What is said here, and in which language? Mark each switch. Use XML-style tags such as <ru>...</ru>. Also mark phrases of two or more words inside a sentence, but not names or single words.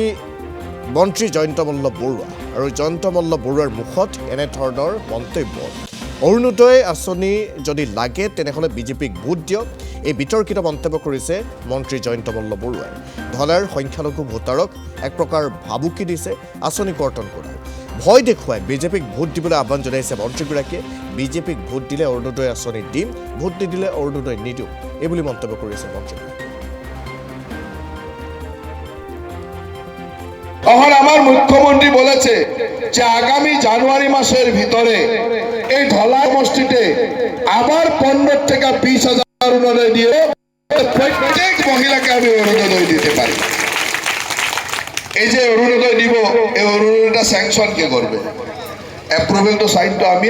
<as>মন্ত্ৰী জয়ন্ত মল্ল বৰুৱা আৰু জয়ন্ত মল্ল বৰুৱাৰ মুখত এনেধৰণৰ মন্তব্য অৰুণোদয় আঁচনি যদি লাগে তেনেহ'লে বিজেপিক ভোট দিয়ক এই বিতৰ্কিত মন্তব্য কৰিছে মন্ত্ৰী জয়ন্ত মল্ল বৰুৱাই ধলাৰ সংখ্যালঘু ভোটাৰক এক প্ৰকাৰ ভাবুকি দিছে আঁচনি কৰ্তন কৰাৰ ভয় দেখুৱাই বিজেপিক ভোট দিবলৈ আহ্বান জনাইছে মন্ত্ৰীগৰাকীয়ে বিজেপিক ভোট দিলে অৰুণোদয় আঁচনি দিম ভোট নিদিলে অৰুণোদয় নিদিওঁ এইবুলি মন্তব্য কৰিছে মন্ত্ৰীগৰাকীয়ে</as> <bn>তখন আমার মুখ্যমন্ত্রী বলেছে যে আগামী জানুয়ারি মাসের ভিতরে এই ধলা সমষ্টিতে আবার 15 থেকে 20,000 অরুণোদয় দিয়ে প্রত্যেক মহিলাকে আমি অরুণোদয় দিতে পারি এই যে অরুণোদয় দিব এই অরুণোদয়টা স্যাংশন কে করবে অ্যাপ্রুভাল তো সাইন তো আমি</bn>